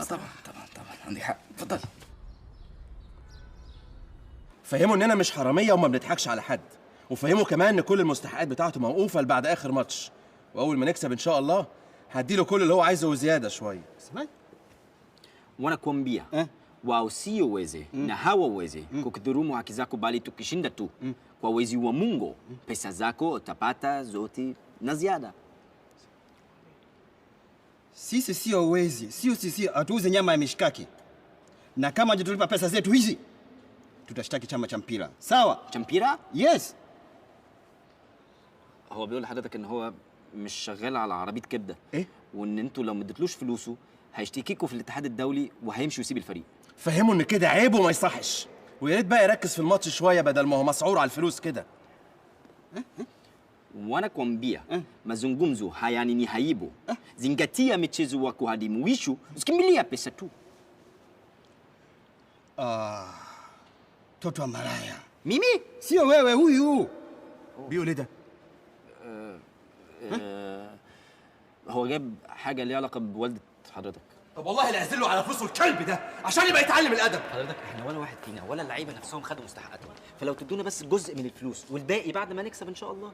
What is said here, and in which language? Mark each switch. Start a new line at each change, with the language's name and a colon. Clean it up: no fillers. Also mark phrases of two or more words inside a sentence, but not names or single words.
Arabic: طبعا عندك حق. اتفضلي. فهموا اننا مش حراميه وما بنضحكش على حد، وفهموا كمان ان كل المستحقات بتاعته موقوفه لبعد اخر ماتش، واول ما نكسب ان شاء الله هديله كل اللي هو عايزه وزياده شويه.
Swahili: اسمعي wanakuambia wasioweze na hawaweze kukudhulumu haki zako, bali tukishinda tu kwa uwezo wa Mungu pesa zako utapata zote na ziada. Sisi sio wezi, sisi hatuuze nyama ya mishkaki, na kama hajatulipa pesa zetu hizi tutashtaki chama cha mpira. sawa? cha mpira? Yes.
Arabic: هو بيقول لحضرتك ان هو مش شغال على عربيه كبده، وان انتوا لو ما اديتلوش فلوسه هيشتكيكوا في الاتحاد الدولي وهيمشي ويسيب الفريق. فهموا ان كده عيب وما يصحش، ويا ريت بقى يركز في الماتش شويه بدل ما هو مسعور على الفلوس كده.
Swahili: Wanakuambia mazungumzo hayani ni haibu. Zingatia michezo wako hadi mwisho, usikimbilia pesa tu. Toto wa malaya. Mimi? Sio wewe huyu.
Arabic: بيقول ايه ده؟ هو جاب حاجه ليها علاقه بوالده حضرتك. طب والله لا اعزله على فلوسه الكلب ده عشان يبقى يتعلم الادب. حضرتك احنا ولا واحد فينا ولا اللعيبه نفسهم خدوا مستحقاتهم، فلو تدونا بس جزء من الفلوس والباقي بعد ما نكسب ان شاء الله.